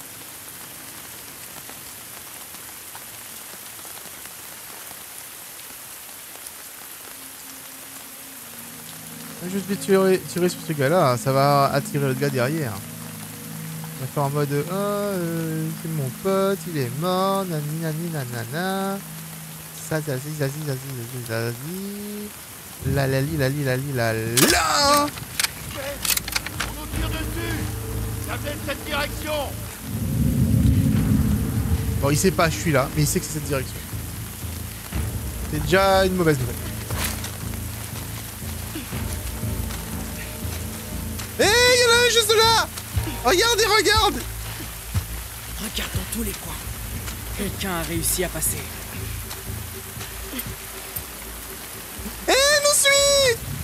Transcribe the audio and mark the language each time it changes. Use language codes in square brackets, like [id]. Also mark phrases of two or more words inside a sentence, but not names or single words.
[fr] Juste de tirer sur ce gars-là, ça va attirer le gars derrière. On va faire en mode c'est mon pote, il est mort, nani nani nanana. Ça, zazi, zazi, zazi, zazi, zazi. La la li, la li, la li, la la. On nous tire dessus. Ça vient de cette direction. Bon, il sait pas, je suis là, mais il sait que c'est cette direction. C'est déjà une mauvaise nouvelle. Hé, il y en a un juste là. Regardez, regarde. Regarde dans tous les coins. Quelqu'un a réussi à passer. Hé, nous suit.